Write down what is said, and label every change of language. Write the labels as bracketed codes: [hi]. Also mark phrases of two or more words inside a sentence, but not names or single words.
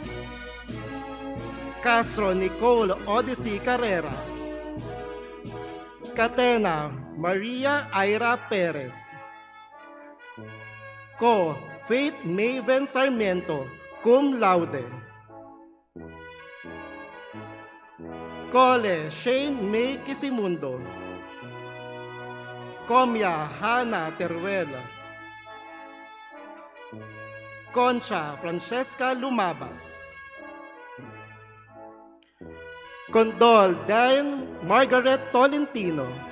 [en] Castro Nicole Odyssey Carrera. Catena Maria Ira Perez. Co Faith Maven Sarmiento, [la] cum laude. [en] Cole Shane May Kisimundo. Comia Hana Teruel. Concha Francesca Lumabas. Condol Dan Margaret Tolentino.